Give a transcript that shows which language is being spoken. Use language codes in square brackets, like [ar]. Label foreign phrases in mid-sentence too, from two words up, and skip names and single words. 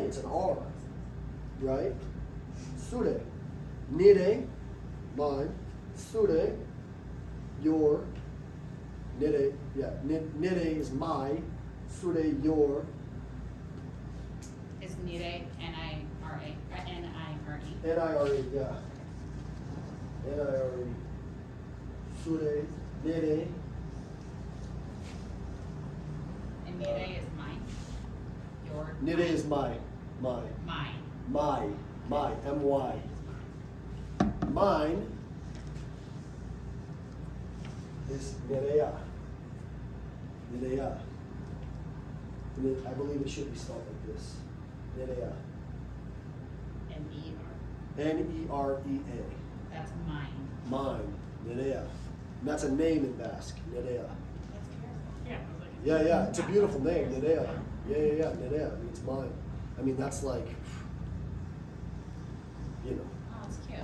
[en] It's an R, right? [eu] Sude, nire, [en] mine. Sude, your. Nire, yeah. Nire is my. Sude, your. Is nire, N-I-R-A, N-I-R-E. N-I-R-E, yeah. N-I-R-E. Sure, nere. And nire is mine. Your. Nere is my. Mine. My, M-Y. Mine is nerea. Nerea. And I believe it should be spelled like this. Nerea. N-E-R. N-E-R-E-A. That's mine. Mine. Nerea. that's a name in Basque, Nerea. That's beautiful. Yeah. I was like- Yeah, it's a beautiful name, Nerea. Yeah, Nerea means mine. I mean, that's like, you know. Oh, that's cute.